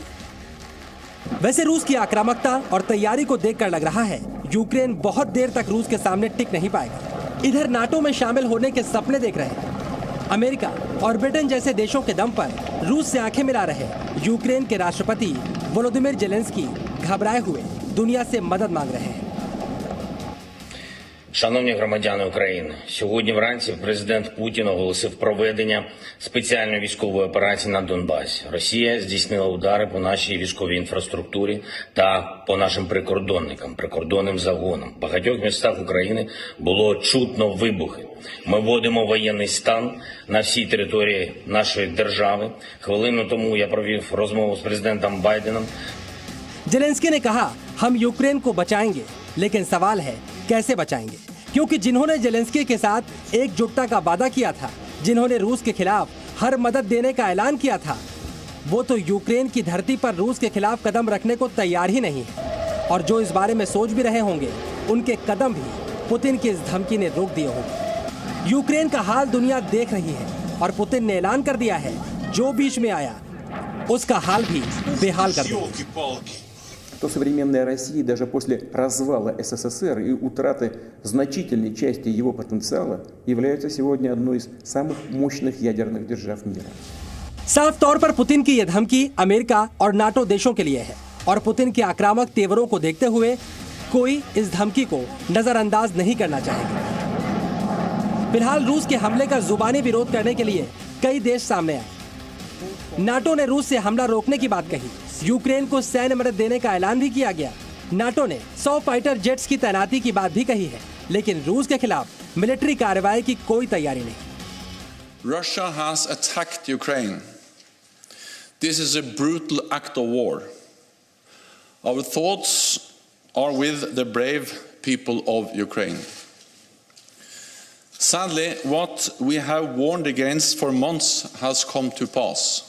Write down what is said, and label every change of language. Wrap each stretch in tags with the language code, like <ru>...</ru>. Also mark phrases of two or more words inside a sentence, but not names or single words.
<hi>वैसे रूस की आक्रामकता और तैयारी को देखकर लग रहा है यूक्रेन बहुत देर तक रूस के सामने टिक नहीं पाएगा। इधर नाटो में शामिल होने के सपने देख रहे हैं अमेरिका, और ब्रिटेन जैसे देशों के दम पर रूस से आंखें मिला रहे यूक्रेन के राष्ट्रपति वोलोदिमीर जेलेंस्की घबराए हुए दुनिया से मदद मांग रहे हैं।</hi> <uk>Шановні громадяни України, сьогодні вранці президент Путін оголосив проведення спеціальної військової операції на Донбасі. Росія здійснила удари по нашій військовій інфраструктурі та по нашим прикордонним загонам. В багатьох містах України було чутно вибухи. Ми вводимо воєнний стан на всій території нашої держави. Хвилину тому я провів розмову з президентом Байденом.</uk> <hi>जेलेंस्की ने कहा, हम यूक्रेन को बचाएंगे, लेकिन सवाल है कैसे बचाएंगे, क्योंकि जिन्होंने जेलेंस्की के साथ एकजुटता का वादा किया था, जिन्होंने रूस के खिलाफ हर मदद देने का ऐलान किया था, वो तो यूक्रेन की धरती पर रूस के खिलाफ कदम रखने को तैयार ही नहीं है। और जो इस बारे में सोच भी रहे होंगे, उनके कदम भी पुतिन की इस धमकी ने रोक दिए होंगे। यूक्रेन का हाल दुनिया देख रही है और पुतिन ने ऐलान कर दिया है, जो बीच में आया उसका हाल भी बेहाल कर देगा।</hi> <ru>Ёлки-палки. То современная Россия даже после развала СССР и утраты значительной части его потенциала является сегодня одной из самых мощных ядерных держав мира.</ru> <hi>साफ तौर पर पुतिन की यह धमकी अमेरिका और नाटो देशों के लिए है और पुतिन के आक्रामक तेवरों को देखते हुए कोई इस धमकी को नजरअंदाज नहीं करना चाहेगा। फिलहाल रूस के हमले का जुबानी विरोध करने के लिए कई देश सामने आए। नाटो ने रूस से हमला रोकने की बात कही, यूक्रेन को सैन्य मदद देने का ऐलान भी किया गया। नाटो ने 100</hi> <en>fighter jets</en> <hi>की तैनाती की बात भी कही है, लेकिन रूस के खिलाफ मिलिट्री कार्रवाई की कोई तैयारी नहीं।</hi> <en>Russia has attacked Ukraine. This is a brutal act of war. Our thoughts are with the brave people of Ukraine. Sadly, what we have warned against for months has come to pass.</en>